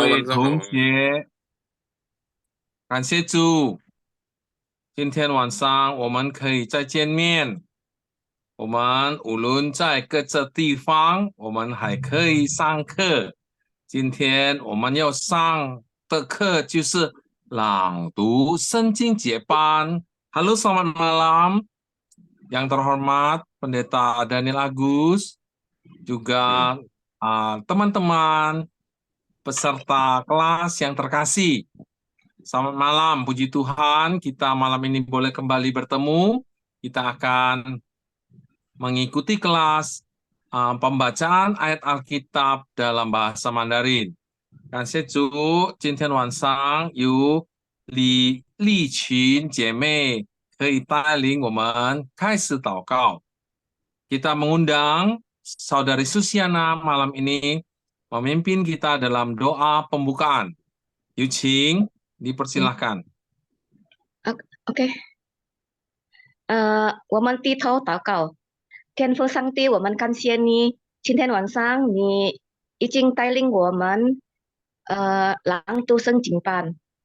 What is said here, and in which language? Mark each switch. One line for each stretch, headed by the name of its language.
Chinese: 位同学，感谢主，今天晚上我们可以再见面。我们无论在各个地方，我们还可以上课。今天我们要上的课就是朗读圣经节班。
Indonesian: Halo, selamat malam. Yang terhormat Pendeta Daniel Agus, juga teman-teman peserta kelas yang terkasih. Selamat malam, puji Tuhan, kita malam ini boleh kembali bertemu. Kita akan mengikuti kelas pembacaan ayat Alkitab dalam bahasa Mandarin.
Chinese: 感谢主，今天晚上由丽群姐妹可以带领我们开始祷告。
Indonesian: Kita mengundang Saudari Susiana malam ini memimpin kita dalam doa pembukaan. Yuching, dipersilahkan.
Chinese: OK，我们低头祷告，天父上帝，我们感谢你，今天晚上你已经带领我们，朗读圣经班，